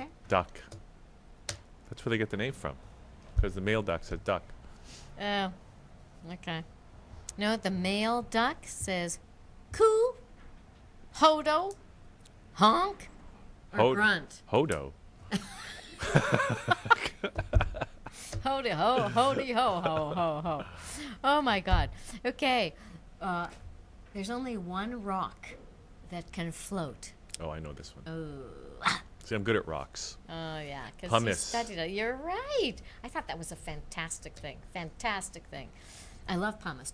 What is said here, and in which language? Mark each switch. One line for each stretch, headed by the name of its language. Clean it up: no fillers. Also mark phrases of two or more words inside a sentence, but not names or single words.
English: Duck. That's where they get the name from. Because the male duck says duck. Oh, okay. No, the male duck says coo, hodo, honk, or grunt. Hodo. Hody ho, hody ho, ho, ho, ho. Oh my God. Okay. There's only one rock that can float. Oh, I know this one. Oh. See, I'm good at rocks. Oh yeah, because you Pumice. studied it. You're right. I thought that was a fantastic thing. Fantastic thing. I love pumice.